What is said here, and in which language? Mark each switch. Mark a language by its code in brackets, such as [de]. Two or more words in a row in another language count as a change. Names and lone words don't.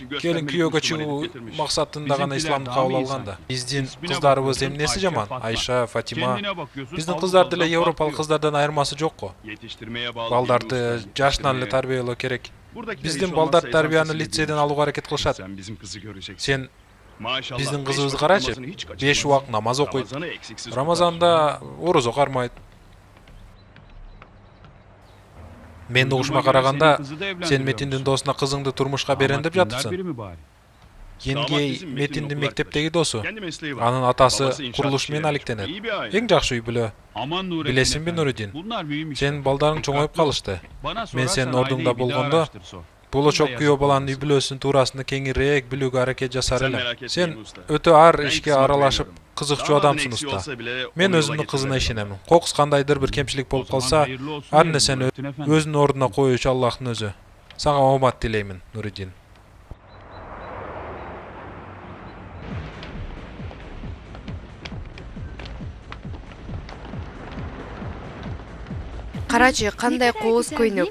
[ky] Келин күйөөгө чыгуу максатында гана исламды кабыл алганда. Биздин кыздарыбыз эмнеси жаман? Айша, Фатима. Биздин кыздар деле европалык кыздардан айырмасы жок го. Балдарды жашынан эле тарбиялоо керек. Биздин балдар тарбияны лицейден алууга аракет кылышат. Сен [tr] Maşallah. [ky] Биздин [tr] beş [ky] кызыбыз [tr] vakit [ky] карачы, [tr] namazını hiç [ky] 5 [tr] kaçırmaz. [ky] убакыт намаз окуйт. [tr] Ramazan'ı eksiksiz tutar. [ky] Рамазанда орозо кармайт. Менин угушума караганда, сен Метиндин досуна кызыңды турмушка берен деп жатыпсың. Енгей Метиндин мектептеги досу. [tr] Kendi mesleği var. [ky] Анын атасы [tr] Babası inşaat [ky] курулуш менен [tr] işçileri. [ky] алектенет. [tr] İyi bir aile. [ky] Эң жакшы үй бүлө. [tr] Aman Nurettin [ky] Билесиңби, [tr] efendi, [ky] Нуридин? [tr] Bunlar mühim işler. [ky] Сенин балдарың чоңоюп калышты. [tr] Bana [ky] Мен [tr] sorarsan [ky] сенин ордуңда [tr] aileyi bir daha [ky] болгондо, [tr] araştır, sor. [ky] болочок күйөө баланын үй бүлөсүнүн туурасында кеңирээк билүүгө аракет жасар [tr] Sen [ky] элем. [tr] merak etmeyin [ky] Сен [tr] usta. [ky] өтө ар [tr] Ben [ky] ишке [tr] kızıma [ky] аралашып, [tr] güveniyorum. [ky] кызыкчуу [tr] Damadın [ky] адамсың [tr] eksiği [ky] уста. [tr] olsa bile [ky] Мен [tr] onu yola [ky] өзүмдүн кызына [tr] getirebilirim. [ky] ишенемин. Кокус кандайдыр бир кемчилик болуп [tr] O zaman [ky] калса, [tr] hayırlı olsun [ky] ар [tr] diyelim [ky] нерсени [tr] Nurettin efendi. [ky] өзүнүн ордуна коюучу Аллахтын өзү. Сага оомат тилеймин, Нуридин. Карачы, кандай кооз көйнөк.